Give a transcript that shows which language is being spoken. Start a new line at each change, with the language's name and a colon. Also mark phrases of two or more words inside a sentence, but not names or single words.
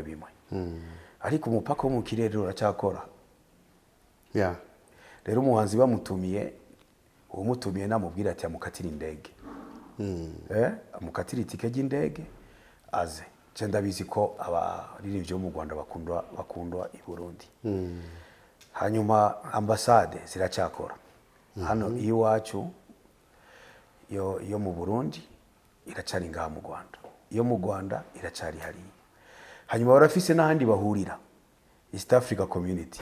Rundi: Ariko umupaka wo mu kirere uracyakora. Rero umuhanzi bamutumiye umutumiye namubwira ati amukatira indege. Amukatira itike y'indege aze. Cyenda bizi ko abaririmbyi bo mu Rwanda bakundwa i Burundi. Hanyuma ambasade ziracyakora. Hano iwacu yo mu Burundi iracari ngaha mu Rwanda. Iyo mu Rwanda iracari hari. Hanyuma barafise n'ahandi bahurira. East Africa Community.